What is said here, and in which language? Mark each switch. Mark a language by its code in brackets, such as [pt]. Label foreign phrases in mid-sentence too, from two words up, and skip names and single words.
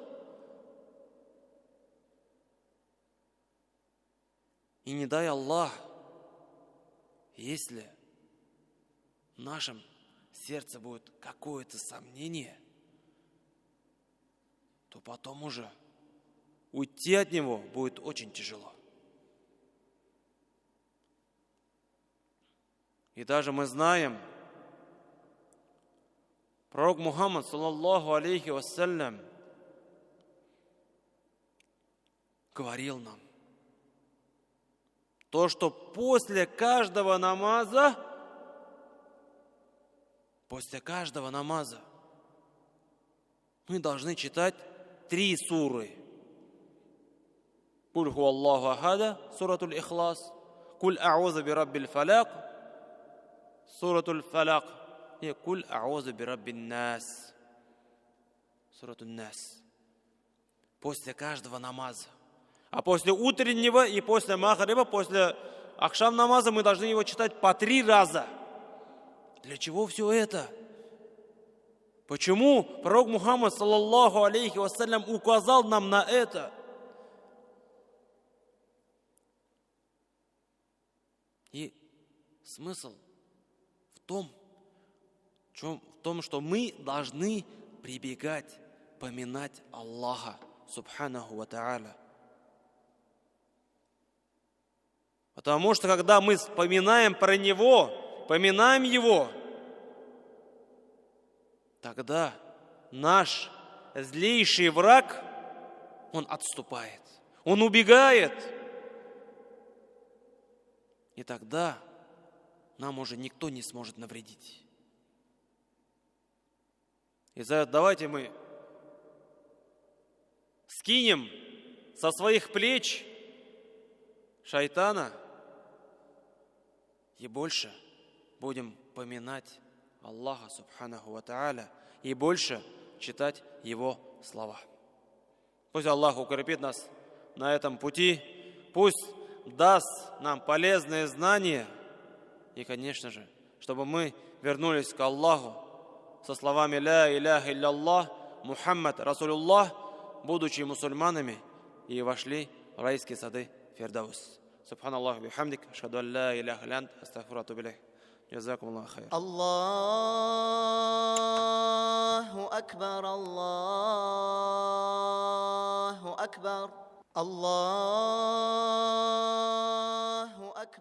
[ru] И не дай Аллах, если в нашем сердце будет какое-то сомнение, то потом уже уйти от него будет очень тяжело. И даже мы знаем, пророк Мухаммад, [ar] صلى الله عليه وسلم, [ru] говорил нам, то, что после каждого намаза мы должны читать 3 суры. [ar] قل هو الله أحد، سورة الإخلاص، قل أعوذ برب الفلق، سورة الفلق، و قل أعوذ برب الناس، سورة الناس. [ru] После каждого намаза. А после утреннего и после махриба, после ахшам намаза мы должны его читать по 3 раза. Для чего все это? Почему пророк Мухаммад, [ar] صلى الله عليه وسلم, [ru] указал нам на это? И смысл в том, что мы должны прибегать, поминать Аллаха, [ar] سبحانه وتعالى. [ru] Потому что когда мы вспоминаем про Него, поминаем Его, тогда наш злейший враг, он отступает, он убегает. И тогда нам уже никто не сможет навредить. И за это давайте мы скинем со своих плеч шайтана и больше будем поминать [ar] الله سبحانه وتعالى [ru] и больше читать Его слова. Пусть Аллах укрепит нас на этом пути, пусть даст нам полезные знания и, конечно же, чтобы мы вернулись к Аллаху со словами [ar] «لا إله إلا محمد رسول الله», [ru] будучи мусульманами, и вошли в райские сады Фирдаус. [ar] سبحان الله بحمدك، أشهد أن لا إله إلا أنت، أستغفر وأتوب إليه. جزاكم الله خير. الله أكبر الله أكبر الله